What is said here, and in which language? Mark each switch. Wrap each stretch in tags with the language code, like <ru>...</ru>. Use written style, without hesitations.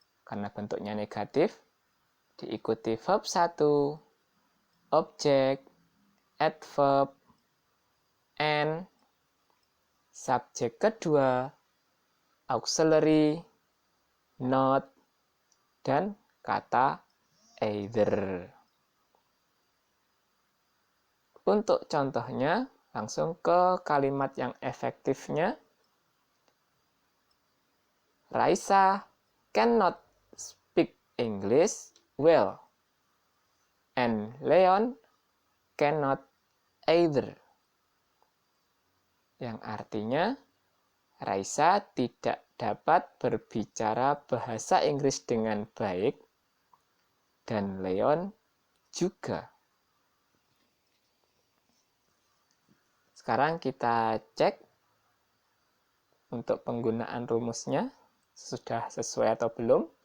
<id>karena bentuknya negatif, diikuti verb 1, objek, adverb, and, subjek kedua, auxiliary, not, dan kata either. Untuk contohnya, langsung ke kalimat yang efektifnya.</id> <en>Raisa cannot speak English well, and Leon cannot either.</en> <id>Yang artinya, Raisa tidak dapat berbicara bahasa Inggris dengan baik, dan Leon juga. Sekarang kita cek untuk penggunaan rumusnya, sudah sesuai atau belum.</id>